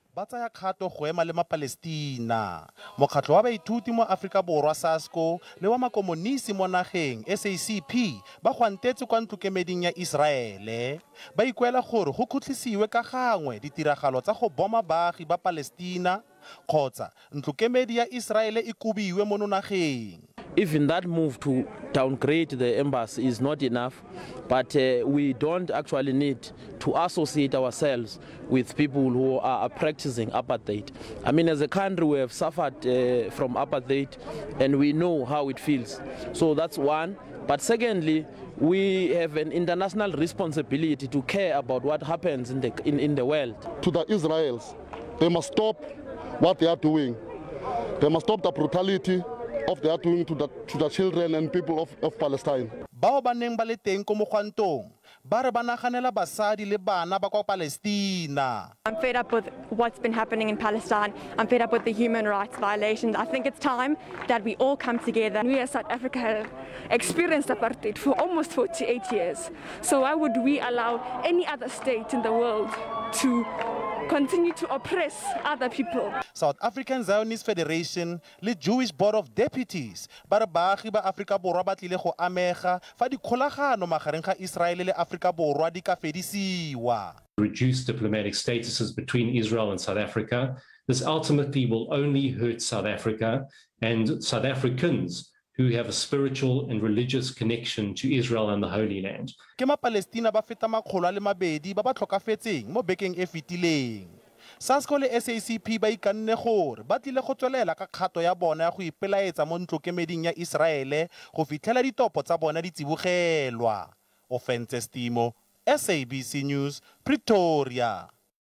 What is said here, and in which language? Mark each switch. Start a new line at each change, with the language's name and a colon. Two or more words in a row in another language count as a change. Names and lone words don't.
Tswana: ba tsaya kgato go ema le maPalestina. Mokgatlho wa baithuti mo Afrika Borwa SASCO le wa makomonisi mo nageng SACP ba gwantetse kwa ntlokemeding ya Israele. Ba ikuela gore go khutlisiwe ka gangwe ditiragalo tsa go boma baagi ba Palestina kgotsa ntlokemedi ya Israele e kubiwe mo nageng.
English: Even that move to downgrade the embassy is not enough, but we don't actually need to associate ourselves with people who are practicing apartheid. I mean, as a country, we have suffered from apartheid and we know how it feels. So that's one. But secondly, we have an international responsibility to care about what happens in the world. To the Israelis, they must stop what they are doing. They must stop the brutality of they are doing to the children and people of Palestine.
Tswana: Bao ba neng ba le teng ko mogwantong ba re ba naganela basadi le bana ba kwa Palestina.
English: I'm fed up with what's been happening in Palestine. I'm fed up with the human rights violations. I think it's time that we all come together. We as South Africa have experienced apartheid for almost 48 years. So why would we allow any other state in the world to continue to oppress other people?
Tswana: South African Zionist Federation le Jewish Board of Deputies ba re baagi ba Afrika Borwa ba tlile go amega fa dikgolagano magareng ga Israele le Afrika Borwa di ka fedisiwa.
English: Reduce diplomatic statuses between Israel and South Africa. This ultimately will only hurt South Africa and South Africans who have a spiritual and religious connection to Israel and the Holy Land.
Tswana: Ke maPalestina ba feta 200 ba ba tlhokafetseng mo bekeng e fetileng. SASCO le SACP ba ikanne gore ba tlile go tswelela ka kgato ya bona ya go ipelaetsa mo ntlokemeding ya Israele go fitlhela ditopo tsa bona di tsibogelwa. Offense Stimo, SABC News, Pretoria.